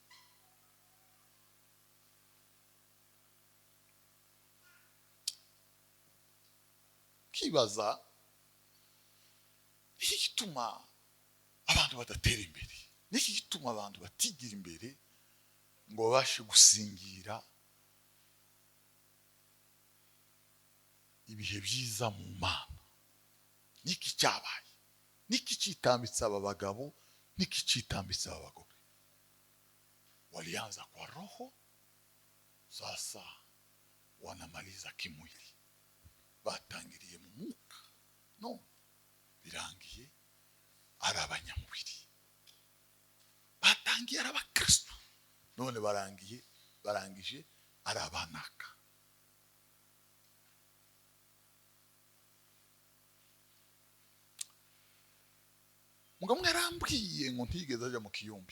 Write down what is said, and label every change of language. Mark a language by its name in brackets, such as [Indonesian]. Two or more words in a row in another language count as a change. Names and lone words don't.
[Kinyarwanda] Kibaza iki gituma abantu badatera imbere, niki gituma abantu batigira imbere ngo babashe gusingira ibihe byiza mu Mana. Niki cyabaye? Niki kitambitse aba bagabo? Niki kitambitse aba bagore? [Swahili] Walianza kwa roho, sasa wanamaliza kimwili. [Kinyarwanda] Batangiriye mu mwuka, no birangiye ari abanyamubiri. Batangiye ari abakristo, none barangije ari abanaka. Mugabo arambwiye ngo ntigeze ajya mu kiyumbi.